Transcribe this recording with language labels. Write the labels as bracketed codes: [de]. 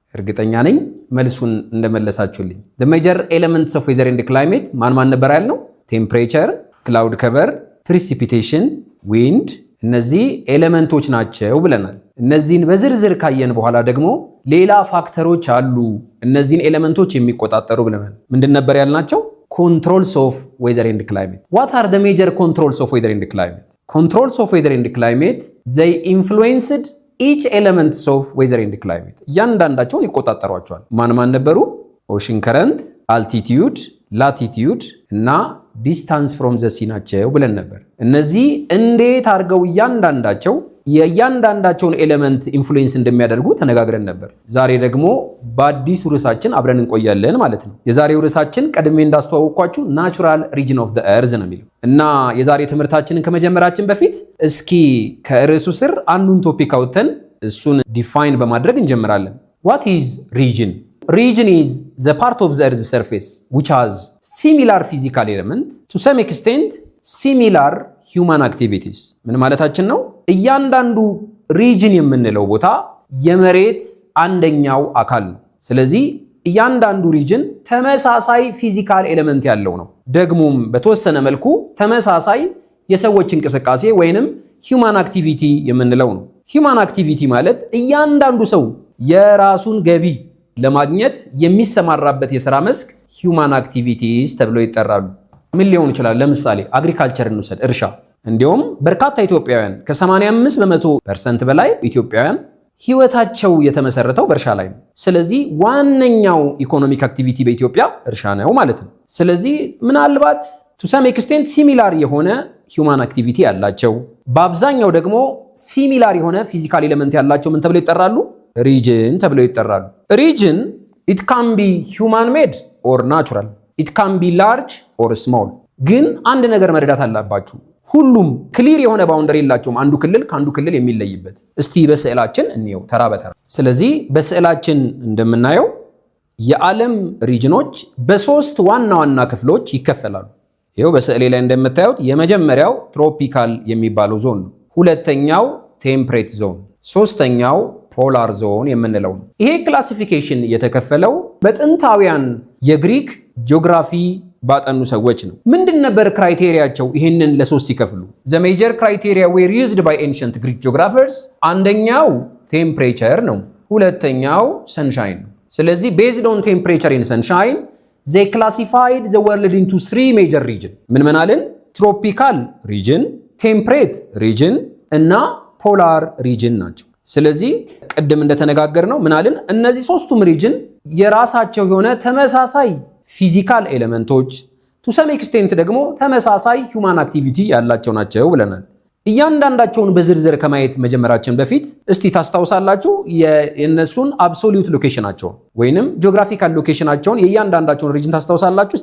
[am] እርግጠኛ ነኝ መልሱን እንደመለሳችሁልኝ። [en] the major elements of weather and climate [am] ማን ነበር ያልነው? ቴምፕሬቸር፣ ክላውድ ከቨር፣ precipitation፣ wind እነዚህ ኤሌመንቶች ናቸው ብለናል። እነዚህን በዝርዝር ካየን በኋላ ደግሞ ሌላ ፋክተሮች አሉ እነዚህን ኤሌመንቶች የሚቆጣጠሩ ብለናል። ምንድን ነበር ያልናቸው? [en] controls of weather and climate. what are the major controls of weather and climate? controls of weather and climate they influenced each elements of weather and climate [am] እያንዳንዳቸውን ይቆጣጠሯቸዋል። ማን ነበሩ? ኦሽን ከረንት፣ አልቲቲዩድ፣ ላቲቲዩድ እና ዲስታንስ ፍሮም ዘ ሲ ናቸው ብለን ነበር። እነዚህ እንዴት አድርገው የእያንዳንዳቸውን ኤሌመንት ኢንፍሉዌንስ እንደሚያደርጉ ተነጋግረን ነበር። ዛሬ ደግሞ በአዲሱ ርዕሳችን አብረን እንቆያለን ማለት ነው። የዛሬው ርዕሳችን ቀድሜ እንዳስተዋወቅኳችሁ ናቹራል ሪጅን ኦፍ ዘ እርዝ ነው የሚለው እና የዛሬ ትምህርታችንን ከመጀመራችን በፊት እስኪ ከርዕሱ ስር አንዱን ቶፒክ አውጥተን እሱን ዲፋይን በማድረግ እንጀምራለን። [en] what is region? region is the part of the earth's surface which has similar physical element to some extent similar human activities. [am] ምን ማለታችን ነው? እያንዳንዱ ሪጅን የምንለው ቦታ የመሬት አንደኛው አካል ነው። ስለዚህ እያንዳንዱ ሪጅን ተመሳሳይ ፊዚካል ኤሌመንት ያለው ነው። ደግሞም በተወሰነ መልኩ ተመሳሳይ የሰዎች እንቅስቃሴ ወይንም human activity የምንለው ነው። human activity ማለት እያንዳንዱ ሰው የራሱን ገቢ ለማግኘት የሚሰማራበት የሥራ መስክ human activities ተብሎ ይጠራሉ። ምን ሊሆን ይችላል? ለምሳሌ አግሪካልቸር እንውሰድ፣ እርሻ። እንዲሁም በርካታ ኢትዮጵያውያን ከ85% በላይ ኢትዮጵያውያን ህይወታቸው የተመሰረተው በእርሻ ላይ ነው። ስለዚህ ዋነኛው ኢኮኖሚክ አክቲቪቲ በኢትዮጵያ እርሻ ነው ማለት ነው። ስለዚህ ምናልባት to some extent ሲሚላር የሆነ human activity ያላቸው በአብዛኛው ደግሞ ሲሚላር የሆነ ፊዚካል ኤሌመንት ያላቸው ምን ተብለው ይጠራሉ? ሪጅን ተብለው ይጠራሉ። [en] ሪጅን it can be human made or natural. it can be large or small. [am] ግን አንድ ነገር መረዳት አለባችሁ። ሁሉም ክሊር የሆነ ባውንደሪ የላቸውም አንዱ ክልል ከአንዱ ክልል የሚለይበት። እስቲ በስዕላችን እንየው ተራ በተራ። ስለዚህ በስዕላችን እንደምናየው የዓለም ሪጅኖች በሶስት ዋና ዋና ክፍሎች ይከፈላሉ። ይሄው በስዕሌ ላይ እንደምታዩት የመጀመሪያው ትሮፒካል የሚባለው ዞን ነው። ሁለተኛው ቴምፕሬት ዞን፣ ሶስተኛው ፖላር ዞን የምንለው ነው። ይሄ ክላሲፊኬሽን የተከፈለው በጥንታውያን የግሪክ ጂኦግራፊ ባጠኑ ሰዎች ነው። ምንድን ነበር ክራይቴሪያቸው? ይህንን ለሶስት ሲከፍሉ [en] the major criteria were used by ancient Greek geographers [am] አንደኛው ቴምፕሬቸር ነው፣ ሁለተኛው ሰንሻይን ነው። ስለዚህ [en] based on temperature and sunshine they classified the world into three major regions. [am] ምን አለን? ትሮፒካል ሪጅን፣ ቴምፕሬት ሪጅን እና ፖላር ሪጅን ናቸው። ስለዚህ ቅድም እንደተነጋገርነው ምን አለን? እነዚህ ሶስቱም ሪጅን የራሳቸው የሆነ ተመሳሳይ ፊዚካል ኤሌመንቶች to some extent ደግሞ ተመሳሳይ human activity ያላቸው ናቸው ብለናል። እያንዳንዳቸውን በዝርዝር ከማየት መጀመራችን በፊት እስቲ ታስታውሳላችሁ የነሱን አብሶሉት ሎኬሽናቸውን ወይንም ጂኦግራፊካል ሎኬሽናቸውን የእያንዳንዳቸውን ሪጅን ታስታውሳላችሁ?